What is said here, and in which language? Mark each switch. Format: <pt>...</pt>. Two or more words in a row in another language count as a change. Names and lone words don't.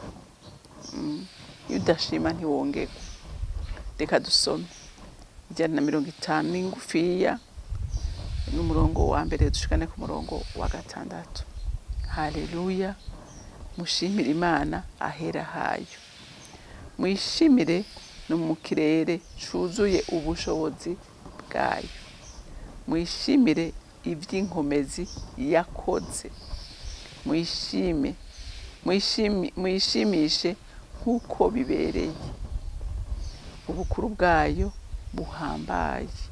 <rn>Iyo udashima ntiwongera. Reka dusome 150 n'ingufiya, n'umurongo wa mbere dushikane ku murongo wa 6. Haleluya. Mushimire Imana ahera hayo. Mwishimire no mu kirere cuzuye ubushobozi bwayo. Mwishimire ivy'inkomezi yakoze. Mwishimishe nk'uko bibereye. Ubukuru bwayo buhambaye.</rn>